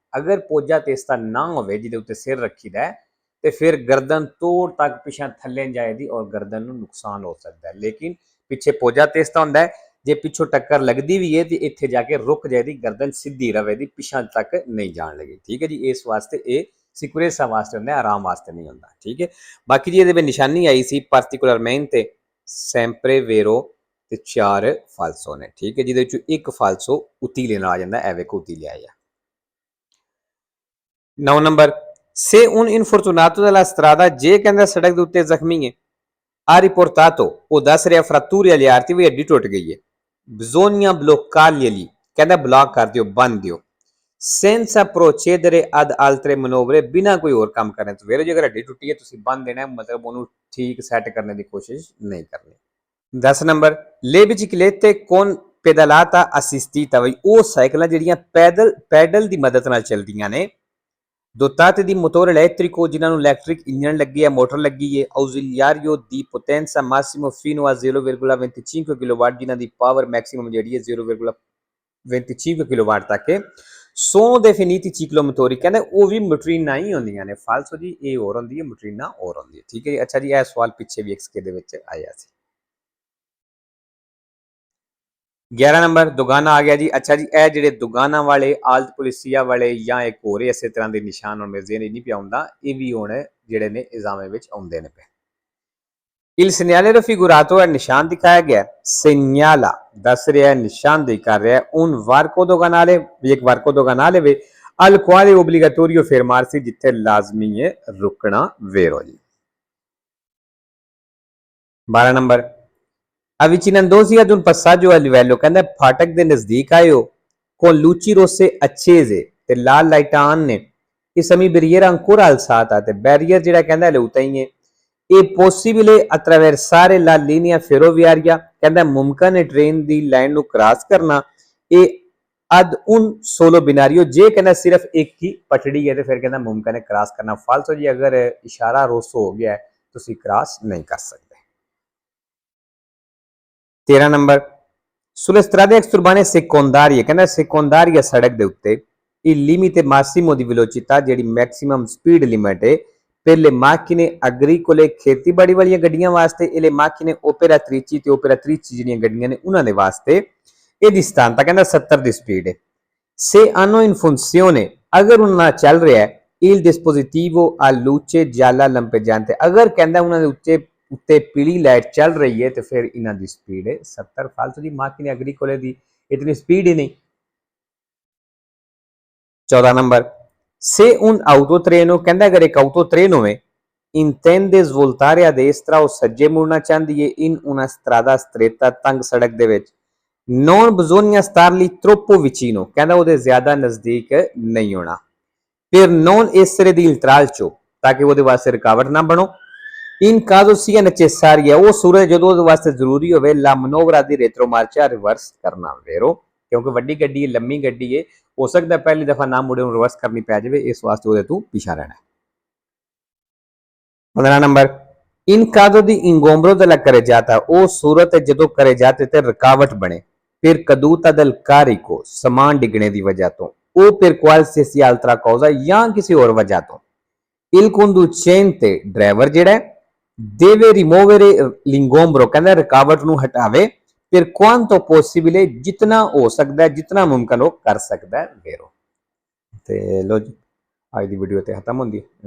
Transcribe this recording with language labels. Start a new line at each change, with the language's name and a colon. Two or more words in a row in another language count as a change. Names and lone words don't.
Punjabi: ਅਗਰ ਪੋਜਾ ਤੇਸਤਾ ਨਾ ਹੋਵੇ ਜਿਹਦੇ ਉੱਤੇ ਸਿਰ ਰੱਖੀਦਾ ਹੈ ਤੇ ਫਿਰ ਗਰਦਨ ਤੋੜ ਤੱਕ ਪਿਛਾਂ ਥੱਲੇ ਜਾਏਗੀ ਔਰ ਗਰਦਨ ਨੂੰ ਨੁਕਸਾਨ ਹੋ ਸਕਦਾ ਹੈ। ਲੇਕਿਨ ਪਿੱਛੇ ਪੋਜਾ ਤੇਸਤਾ ਹੁੰਦਾ ਹੈ, ਜੇ ਪਿੱਛੋਂ ਟੱਕਰ ਲੱਗਦੀ ਵੀ ਹੈ ਤੇ ਇੱਥੇ ਜਾ ਕੇ ਰੁਕ ਜਾਏਗੀ, ਗਰਦਨ ਸਿੱਧੀ ਰਵੇਗੀ, ਪਿਛਾਂ ਤੱਕ ਨਹੀਂ ਜਾਣ ਲੱਗੀ, ਠੀਕ ਹੈ ਜੀ। ਇਸ ਵਾਸਤੇ ਇਹ ਸਿਕੁਰੇਸਾ ਵਾਸਤੇ ਹੁੰਦਾ, ਆਰਾਮ ਵਾਸਤੇ ਨਹੀਂ ਹੁੰਦਾ, ਠੀਕ ਹੈ। ਬਾਕੀ ਜੀ ਇਹਦੇ ਵਿੱਚ ਨਿਸ਼ਾਨੀ ਆਈ ਸੀ
Italian: particolarmente, sempre vero
Punjabi: ਤੇ 4 ਫਾਲਸੋ ਨੇ, ਠੀਕ ਹੈ, ਜਿਹਦੇ ਵਿੱਚੋਂ 1 ਫਾਲਸੋ ਉਤੀਲੇ ਨਾਲ ਆ ਜਾਂਦਾ, ਐ ਵੇਖੋ ਉਤੀਲੇ ਆਇਆ।
Italian: 9 ਨੰਬਰ se un infortunato della strada,
Punjabi: ਜੇ ਕਹਿੰਦਾ ਸੜਕ ਦੇ ਉੱਤੇ ਜ਼ਖਮੀ ਹੈ,
Italian: ha riportato,
Punjabi: ਉਹ ਦੱਸ ਰਿਹਾ
Italian: fratture agli arti,
Punjabi: ਵੀ ਹੱਡੀ ਟੁੱਟ ਗਈ ਹੈ,
Italian: bisogna bloccarglieli,
Punjabi: ਕਹਿੰਦਾ ਬਲੌਕ ਕਰ ਦਿਓ, ਬੰਨ ਦਿਓ,
Italian: senza procedere ad altre manovre,
Punjabi: ਬਿਨਾ ਕੋਈ ਹੋਰ ਕੰਮ ਕਰਨ ਤੋਂ। ਵੇਰੋ ਜੇਕਰ ਹੱਡੀ ਟੁੱਟੀ ਹੈ ਤੁਸੀਂ ਬੰਨ ਦੇਣਾ, ਮਤਲਬ ਉਹਨੂੰ ਠੀਕ ਸੈੱਟ ਕਰਨ ਦੀ ਕੋਸ਼ਿਸ਼ ਨਹੀਂ ਕਰਨੀ।
Italian: 10 ਨੰਬਰ le biciclette con pedalata assistita,
Punjabi: ਬਈ ਉਹ ਸਾਈਕਲਾਂ ਜਿਹੜੀਆਂ ਪੈਡਲ ਦੀ ਮਦਦ ਨਾਲ ਚੱਲਦੀਆਂ ਨੇ,
Italian: dotate di motore elettrico,
Punjabi: ਜਿਨ੍ਹਾਂ ਨੂੰ ਇਲੈਕਟ੍ਰਿਕ ਇੰਜਨ ਲੱਗੀ ਹੈ, ਮੋਟਰ ਲੱਗੀ ਹੈ,
Italian: ausiliario di potenza massimo fino a
Punjabi: 0,25 ਕਿਲੋਵਾਟ, ਜਿਨ੍ਹਾਂ ਦੀ ਪਾਵਰ ਮੈਕਸਿਮਮ ਜਿਹੜੀ ਹੈ 0,25 ਕਿਲੋਵਾਟ ਤੱਕ ਹੈ।
Italian: sono definiti ciclomotori,
Punjabi: ਕਹਿੰਦੇ ਉਹ ਵੀ ਮੋਟਰੀਨਾਂ ਹੀ ਹੁੰਦੀਆਂ ਨੇ। ਫਾਲਸੋ ਜੀ ਇਹ ਹੋਰ ਹੁੰਦੀ ਹੈ, ਮੋਟਰੀਨਾਂ ਹੋਰ ਹੁੰਦੀ ਹੈ, ਠੀਕ ਹੈ ਜੀ। ਅੱਛਾ ਜੀ ਇਹ ਸਵਾਲ ਪਿੱਛੇ ਵੀ XK ਦੇ ਵਿੱਚ ਆਇਆ ਸੀ। 11 ਨੰਬਰ ਦੁਗਾਨਾ ਆ ਗਿਆ ਜੀ। ਅੱਛਾ ਜੀ ਇਹ ਜਿਹੜੇ ਦੁਗਾਨਾ ਵਾਲੇ, ਆਲਤ ਪੁਲਿਸੀਆ ਵਾਲੇ ਜਾਂ ਇੱਕ ਹੋਰ ਇਸੇ ਤਰ੍ਹਾਂ ਦੇ ਨਿਸ਼ਾਨ ਹੁਣ ਮੇਰੇ ਜ਼ਿਹਨ ਨਹੀਂ ਪਿਆ ਹੁੰਦਾ, ਇਹ ਵੀ ਹੁਣ ਜਿਹੜੇ ਨੇ ਇਜ਼ਾਮੇ ਵਿੱਚ ਆਉਂਦੇ ਨੇ ਪਏ।
Italian: il segnalero figurato
Punjabi: ਹੈ ਨਿਸ਼ਾਨ ਦਿਖਾਇਆ ਗਿਆ, segnala ਦੱਸ ਰਿਹਾ, ਨਿਸ਼ਾਨਦੇਹੀ ਕਰ ਰਿਹਾ,
Italian: un varco doganale,
Punjabi: ਵੀ ਇੱਕ
Italian: varco doganale
Punjabi: ਵੇ,
Italian: al quale obbligatorio fermarsi,
Punjabi: ਜਿੱਥੇ ਲਾਜ਼ਮੀ ਹੈ ਰੁਕਣਾ। ਵੇਰੋ ਜੀ।
Italian: 12 ਨੰਬਰ avvicinandosi ad un passaggio a livello,
Punjabi: ਕਹਿੰਦਾ ਫਾਟਕ ਦੇ ਨਜ਼ਦੀਕ ਆਏ ਹੋ,
Italian: con luci rosse accese,
Punjabi: ਤੇ ਲਾਲ ਲਾਈਟਾਂ ਆਨ ਨੇ, ਇਸ ਸਮੇਂ
Italian: barriera ancora alzata,
Punjabi: ਤੇ ਬੈਰੀਅਰ ਜਿਹੜਾ ਕਹਿੰਦਾ ਹਲੇ ਉਤਾਂ ਹੀ ਹੈ।
Italian: è possibile attraversare la linea ferroviaria,
Punjabi: ਕਹਿੰਦਾ ਮੁਮਕਨ ਹੈ ਟ੍ਰੇਨ ਦੀ ਲਾਈਨ ਨੂੰ ਕ੍ਰਾਸ ਕਰਨਾ, ਇਹ
Italian: ad un solo binario,
Punjabi: ਜੇ ਕਹਿੰਦਾ ਸਿਰਫ ਇੱਕ ਹੀ ਪਟੜੀ ਹੈ ਤੇ ਫਿਰ ਕਹਿੰਦਾ ਮੁਮਕਨ ਹੈ ਕ੍ਰਾਸ ਕਰਨਾ। ਫਾਲਸੋ ਜੀ ਅਗਰ ਇਸ਼ਾਰਾ ਰੋਸੋ ਹੋ ਗਿਆ ਤੁਸੀਂ ਕ੍ਰਾਸ ਨਹੀਂ ਕਰ ਸਕਦੇ।
Italian: 13 ਨੰਬਰ sulle strade extraurbane secondarie, ਕਹਿੰਦਾ secondaria
Punjabi: ਸੜਕ ਦੇ ਉੱਤੇ
Italian: il limite massimo di velocità,
Punjabi: ਜਿਹੜੀ ਮੈਕਸਿਮਮ ਸਪੀਡ ਲਿਮਿਟ ਹੈ
Italian: per le macchine agricole,
Punjabi: ਖੇਤੀਬਾੜੀ ਵਾਲੀਆਂ ਗੱਡੀਆਂ ਵਾਸਤੇ,
Italian: e le macchine operatrici
Punjabi: ਤੇ operatrici ਜਿਹੜੀਆਂ ਗੱਡੀਆਂ ਨੇ ਉਹਨਾਂ ਦੇ ਵਾਸਤੇ, ਇਹਦੀ ਸਥਾਨਤਾ ਕਹਿੰਦਾ 70 ਦੀ ਸਪੀਡ ਹੈ।
Italian: se hanno in funzione,
Punjabi: ਅਗਰ ਉਹਨਾਂ ਨਾਲ ਚੱਲ ਰਿਹਾ ਹੈ,
Italian: il dispositivo a luce gialla lampeggiante,
Punjabi: ਅਗਰ ਕਹਿੰਦਾ ਉਹਨਾਂ ਦੇ ਉੱਤੇ ਪੀਲੀ ਲਾਈਟ ਚੱਲ ਰਹੀ ਹੈ ਤੇ ਫਿਰ ਇਹਨਾਂ ਦੀ ਸਪੀਡ ਹੈ 70। ਫਾਲਤੂ ਦੀ
Italian: macchine agricole
Punjabi: ਦੀ ਇਤਨੀ ਸਪੀਡ ਹੀ ਨਹੀਂ। 14 ਨੰਬਰ
Italian: se un autotreno,
Punjabi: ਕਹਿੰਦਾ ਅਗਰ ਇੱਕ autotreno ਹੋਵੇ,
Italian: intende svoltare a destra,
Punjabi: ਉਹ ਸੱਜੇ ਮੁੜਨਾ ਚਾਹੁੰਦੀ ਹੈ,
Italian: in una strada stretta,
Punjabi: ਤੰਗ ਸੜਕ ਦੇ ਵਿੱਚ,
Italian: non bisogna starli troppo vicino,
Punjabi: ਕਹਿੰਦਾ ਉਹਦੇ ਜ਼ਿਆਦਾ ਨਜ਼ਦੀਕ ਨਹੀਂ ਹੋਣਾ।
Italian: ਫਿਰ non essere di intralcio,
Punjabi: ताकि ਉਹਦੇ ਵਾਸਤੇ ਰੁਕਾਵਟ ਨਾ ਬਣੋ।
Italian: in caso sia necessaria,
Punjabi: ਉਹ ਸੂਰਜ ਜਦੋਂ ਉਹਦੇ ਵਾਸਤੇ ਜ਼ਰੂਰੀ ਹੋਵੇ
Italian: la manovra di retromarcia
Punjabi: ਰਿਵਰਸ ਕਰਨਾ vero, ਕਿਉਂਕਿ ਵੱਡੀ ਗੱਡੀ ਹੈ, ਲੰਮੀ ਗੱਡੀ ਹੈ, ਹੋ ਸਕਦਾ ਪਹਿਲੀ ਦਫਾ ਨਾ ਮੁੜੇ ਨੂੰ ਰਿਵਰਸ ਕਰਨੀ ਪੈ ਜਾਵੇ, ਇਸ ਵਾਸਤੇ ਉਹਦੇ ਤੋਂ ਪਿੱਛਾ ਰਹਿਣਾ।
Italian: 15 ਨੰਬਰ in caso di ingombro della carreggiata,
Punjabi: ਉਹ ਸੂਰਤ ਜਦੋਂ
Italian: carreggiate
Punjabi: ਤੇ ਰੁਕਾਵਟ ਬਣੇ,
Italian: ਫਿਰ caduta del carico,
Punjabi: ਸਮਾਨ ਡਿੱਗਣੇ ਦੀ ਵਜ੍ਹਾ ਤੋਂ, ਉਹ
Italian: per qualsiasi altra causa,
Punjabi: ਜਾਂ ਕਿਸੇ ਹੋਰ ਵਜ੍ਹਾ ਤੋਂ,
Italian: il conducente,
Punjabi: ਡਰਾਈਵਰ ਜਿਹੜਾ ਹੈ,
Italian: deve rimuovere l'ingombro,
Punjabi: ਕਹਿੰਦਾ ਰੁਕਾਵਟ ਨੂੰ ਹਟਾਵੇ,
Italian: per quanto possibile,
Punjabi: ਜਿਤਨਾ ਹੋ ਸਕਦਾ ਹੈ, ਜਿਤਨਾ ਮੁਮਕਨ ਹੋ ਕਰ ਸਕਦਾ ਹੈ vero। ਤੇ ਲੋ ਜੀ, ਅੱਜ ਦੀ ਵੀਡੀਓ ਤੇ ਖਤਮ ਹੁੰਦੀ ਹੈ।